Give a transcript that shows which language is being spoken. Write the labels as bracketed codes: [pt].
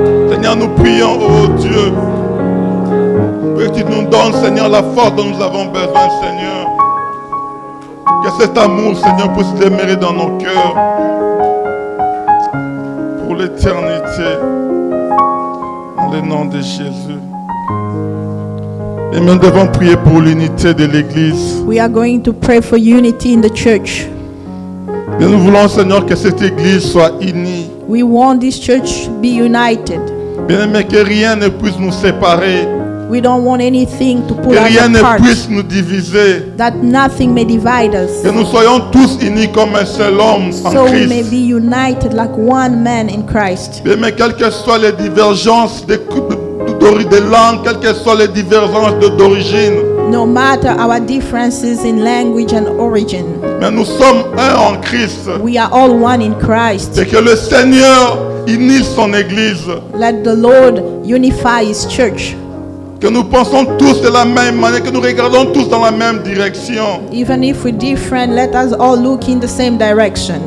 [fr] Seigneur, nous prions, oh Dieu, que tu nous donnes, Seigneur, la force dont nous avons besoin, Seigneur. Que cet amour, Seigneur, puisse demeurer dans nos cœurs pour l'éternité. Dans le nom de Jésus. Et nous devons prier pour l'unité de l'Église. [en] We are going to pray for unity in the church. [fr] Et nous voulons, Seigneur, que cette Église soit unie. [en] We want this church to be united. [fr] Bien-aimé, que rien ne puisse nous séparer. [en] We don't want anything to pull [fr] Que [en] us [fr] rien ne [en] apart. [fr] puisse nous diviser. [en] That nothing may divide us. [fr] Que nous soyons tous unis comme un seul homme en [en] So we may [fr] Christ. [en] be united like one man in Christ. [fr] Bien-aimé, quelles que soient les divergences de langue, quelles que soient les divergences d'origine, [en] No matter our differences in language and origin, [fr] mais nous sommes un en Christ. [en] we are all one in Christ. [fr] Et que le Seigneur unisse son Église. [en] Let the Lord unify His church. [fr] Que nous pensons tous de la même manière, que nous regardons tous dans la même direction. [en] Even if we're different, let us all look in the same direction.